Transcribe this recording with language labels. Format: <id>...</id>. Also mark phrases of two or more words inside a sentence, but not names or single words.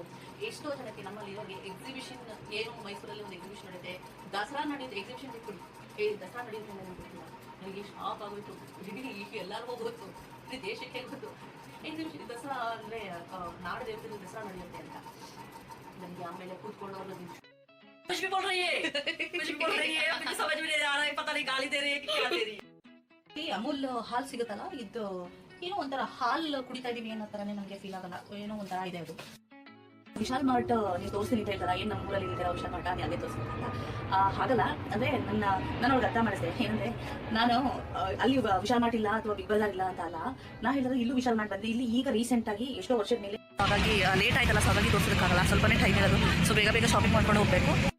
<kn>ಎಷ್ಟೋ ಜನಕ್ಕೆ ನಮ್ಮಲ್ಲಿ ಇವಾಗ ಎಕ್ಸಿಬಿಷನ್ ಏನು ಮೈಸೂರಲ್ಲಿ ಒಂದು ಎಕ್ಸಿಬಿಷನ್ ನಡೆಯುತ್ತೆ, ದಸರಾ ನಡೆಯುತ್ತೆ, ಎಕ್ಸಿಬಿಷನ್ ಬಿಟ್ಬಿಡಿ, ದಸರಾ ನಡೆಯುತ್ತೆ ನನಗೆ ಗೊತ್ತಿಲ್ಲ, ನನಗೆ ಶಾಕ್ ಆಗೋಯ್ತು. ಇಡೀ ಎಲ್ಲರಿಗೂ ಗೊತ್ತು, ಇಡೀ ದೇಶಕ್ಕೆ ಗೊತ್ತು ಎಕ್ಸಿಬಿಷನ್ ದಸರಾ ಅಂದರೆ ನಾಡ ದೇವತೆ ದಸರಾ ನಡೆಯುತ್ತೆ ಅಂತ. ನನಗೆ ಆಮೇಲೆ ಕೂತ್ಕೊಂಡು ಅವ್ರದ್ದು</kn> <hi>कुछ भी बोल रही है, कुछ भी बोल रही है, मुझे समझ में नहीं आ रहा है, पता नहीं गाली दे रही है कि क्या दे रही है.</hi> <kn>ಈ ಅಮೂಲ್ ಹಾಲ್ ಸಿಗುತ್ತಲ್ಲ, ಇದು ಏನೋ ಒಂಥರ ಹಾಲ್ ಕುಡಿತಾ ಇದೀವಿ ಅನ್ನೋ ತರನೇ ನಮಗೆ ಫೀಲ್ ಆಗಲ್ಲ, ಏನೋ ಒಂಥರ ಇದೆ ಅದು. ವಿಶಾಲ್ ಮಾರ್ಟ್ ನೀವು ತೋರಿಸ್ತೀನಿ ಅಂತ ಹೇಳ್ತಾರ, ಏನ್ ನಮ್ಮ ಊರಲ್ಲಿ ಇದ್ದೀರಾ ವಿಶಾಲ್ ಮಾರ್ಟ್, ಅದು ಅದೇ ತೋರಿಸ್ಬೇಕಂತ ಹಾಗಲ್ಲ. ಅಂದ್ರೆ ನಾನು ಅವ್ರಿಗೆ ಅರ್ಥ ಮಾಡಿಸಿದೆ ಏನಂದ್ರೆ, ನಾನು ಅಲ್ಲಿ ವಿಶಾಲ್ ಮಾರ್ಟ್ ಇಲ್ಲ ಅಥವಾ ಬಿಗ್ ಬಜಾರ್ ಇಲ್ಲ ಅಂತ ಅಲ್ಲ, ನಾ ಹೇಳಿದ್ರೆ ಇಲ್ಲೂ ವಿಶಾಲ್ ಮಾರ್ಟ್ ಬಂದೆ, ಇಲ್ಲಿ ಈಗ ರೀಸೆಂಟ್ ಆಗಿ ಎಷ್ಟೋ ವರ್ಷದ ಮೇಲೆ, ಹಾಗಾಗಿ ಲೇಟ್ ಆಯ್ತಲ್ಲ, ಸೊ ಹಾಗಾಗಿ ತೋರಿಸೋದಕ್ಕಾಗಲ್ಲ, ಸ್ವಲ್ಪನೇ ಟೈಮ್ ಇರೋದು, ಸೊ ಬೇಗ ಬೇಗ ಶಾಪಿಂಗ್ ಮಾಡ್ಕೊಂಡು ಹೋಗ್ಬೇಕು.</kn>